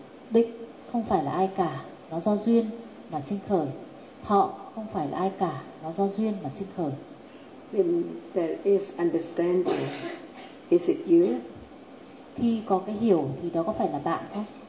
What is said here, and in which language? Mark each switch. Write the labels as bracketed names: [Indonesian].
[Vietnamese] Định không phải là ai cả, nó do duyên mà sinh khởi. Thọ không phải là ai cả, nó do duyên mà sinh khởi. [English] When there is understanding, is it you? [Vietnamese] Khi có cái hiểu thì đó có phải là bạn không?